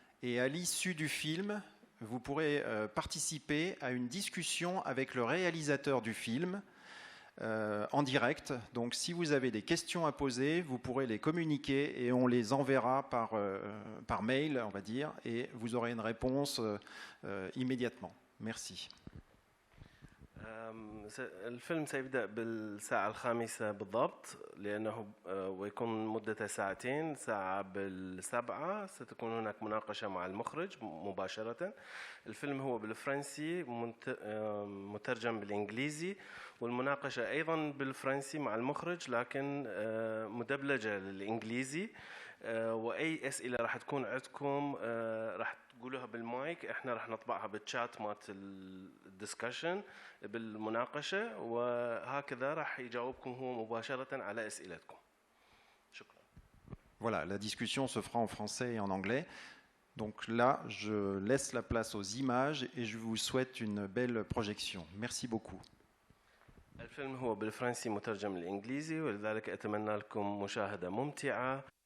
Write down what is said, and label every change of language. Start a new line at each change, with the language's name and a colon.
French: Et à l'issue du film, vous pourrez participer à une discussion avec le réalisateur du film en direct. Donc si vous avez des questions à poser, vous pourrez les communiquer et on les enverra par mail, on va dire, et vous aurez une réponse immédiatement. Merci.
Arabic: الفيلم سيبدأ بالساعة 5 بالضبط لأنه ويكون مدته ساعتين. ساعة 7 ستكون هناك مناقشة مع المخرج مباشرة. الفيلم هو بالفرنسي مترجم بالإنجليزي والمناقشة أيضا بالفرنسي مع المخرج لكن مدبلجة للإنجليزي. وأي أسئلة راح تكون عندكم راح تقولوها بالمايك. احنا راح نطبعها بالشات مات الدسكشن بالمناقشة وهكذا راح يجاوبكم هو مباشرة على أسئلتكم. شكرا.
French: Voilà, la discussion se fera en français et en anglais. Donc là, je laisse la place aux images et je vous souhaite une belle projection. Merci beaucoup.
Arabic: الفيلم هو بالفرنسي مترجم للإنجليزي ولذلك أتمنى لكم مشاهدة ممتعة.